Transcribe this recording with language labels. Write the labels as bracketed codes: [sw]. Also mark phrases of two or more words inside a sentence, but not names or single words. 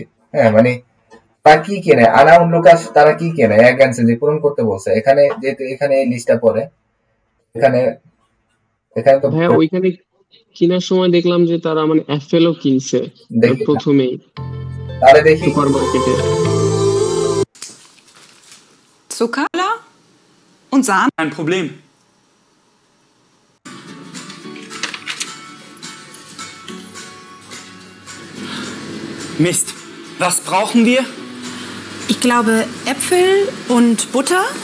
[bn] হ্যাঁ মানে তারা কি কিনে, আনা উন লুকাস তারা কি কিনে [de] Ergänzen Sie [bn] পূরণ করতে বলছে। এখানে যেহেতু এখানে এই লিস্টটা পড়ে, এখানে তো ভাইয়া ওইখানে কেনার সময় দেখলাম যে তারা মানে অ্যাপেলও কিনছে প্রথমেই। তাহলে দেখি সুপারমার্কেটে। [de] Zucker und Sahne? Kein Problem. Mist. Was brauchen wir? Ich glaube Äpfel und Butter.